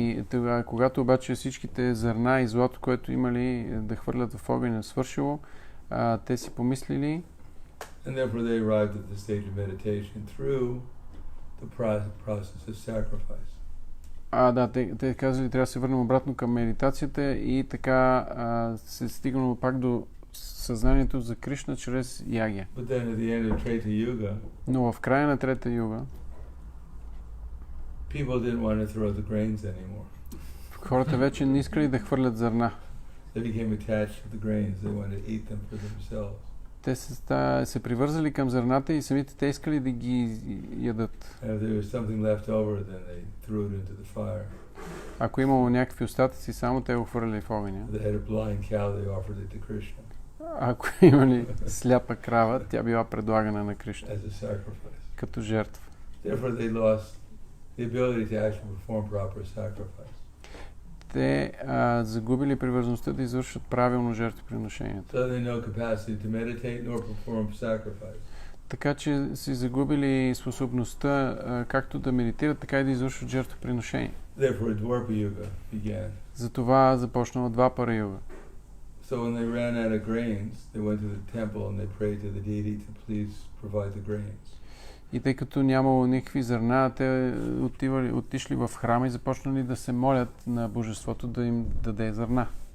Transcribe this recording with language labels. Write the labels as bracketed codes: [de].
[bg] Тогава, когато обаче всичките зърна и злато, което имали да хвърлят в огъня свършило, те си помислили. [en] And therefore they arrived at the stage of meditation through the process of sacrifice. [bg] Те казали, трябва да се върнем обратно към медитацията и така се стигнало пак до съзнанието за Кришна чрез ягия. [en] But then at the end of Treta Yuga, [bg] Но в края на трета юга, [en] people didn't want to throw the grains anymore. [bg] хората вече не искали да хвърлят зърна. [en] They became attached to the grains. They wanted to eat them for themselves. [bg] Те се привързали към зърната и самите те искали да ги ядат. [en] And if there was something left over, then they threw it into the fire. [bg] Ако имало някакви остатъци, само те го хвърляли в огъня. [en] If they had a blind cow, they offered it to Krishna [bg] Ако имали сляпа крава, тя била предлагана на Кришна [en] as a sacrifice. [bg] като жертва. [en] Therefore, they lost the ability to actually perform proper sacrifice. [bg] Те загубили привързаността да извършат правилно жертвоприношението. [en] So they no capacity to meditate nor perform sacrifice. [bg] Така че си загубили способността както да медитират, така и да извършват жертвоприношение. [en] Therefore, Dwarpa Yuga began. [bg] Затова започнала Двапара юга. [en] So when they ran out of grains, they went to the temple and they prayed to the deity to please provide the grains. [bg] И тъй като нямало никакви зърна, те отишли в храма и започнали да се молят на Божеството да им даде зърна.